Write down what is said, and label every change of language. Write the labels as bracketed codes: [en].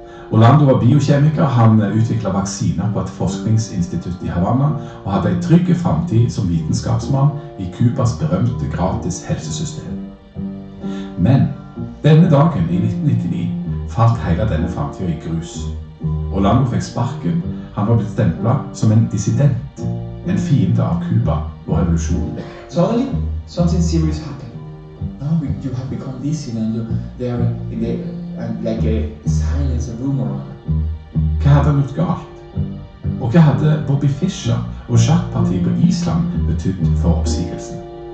[no] Orlando var biokjemiker, han utviklet vaksiner på et forskningsinstitutt i Havana og hadde en trygg fremtid som vitenskapsmann i Kubas berømte gratis helsesystem. Men denne dagen i 1999 falt hele denne fremtiden i grus. Orlando fikk sparken, han var blitt stemplet som en dissident, en fiende av Kuba og revolusjonen. [en] Suddenly, something serious happened. Now you have become dissident, and like a silence, a rumor. [no] Hva hadde han gjort galt? Og hva hadde Bobby Fischer og sjakkpartiet på Island betydd for oppsigelsen?